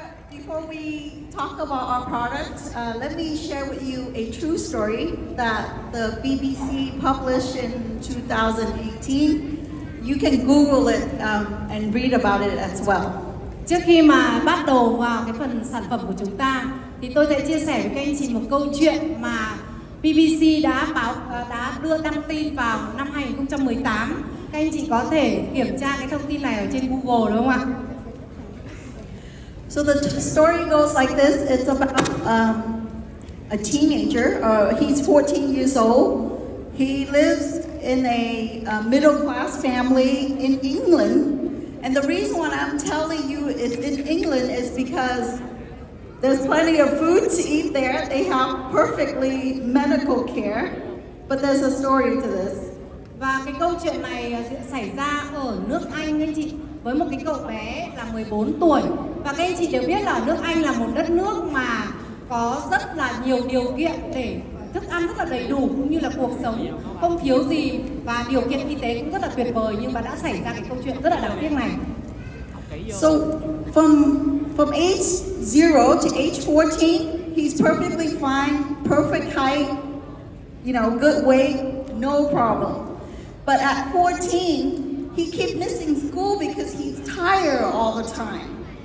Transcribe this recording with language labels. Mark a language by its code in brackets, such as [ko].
[en] Before we talk about our products, let me share with you a true story that the BBC published in 2018. You can Google it and read about it as well. [vi] Trước khi mà bắt đầu vào cái phần sản phẩm của chúng ta thì tôi sẽ chia sẻ với các anh chị một câu chuyện mà BBC đã đưa đăng tin vào năm 2018. Các anh chị có thể kiểm tra cái thông tin này ở trên Google đúng không ạ? [en] So the story goes like this. It's about a teenager. He's 14 years old. He lives in a middle class family in England. And the reason why I'm telling you it's in England is because there's plenty of food to eat there. They have perfectly medical care. But there's a story to this. [vi] Và cái câu chuyện này xảy ra ở nước Anh anh chị, với một cái cậu bé là 14 tuổi. Và các anh chị đều biết là nước Anh là một đất nước mà có rất là nhiều điều kiện để thức ăn rất là đầy đủ, cũng như là cuộc sống không thiếu gì và điều kiện y tế cũng rất là tuyệt vời, nhưng mà đã xảy ra cái câu chuyện rất là đáng tiếc này. [en] So from age 0 to age 14, he's perfectly fine, perfect height, good weight, no problem. But at 14, he kept missing school because he's tired all the time.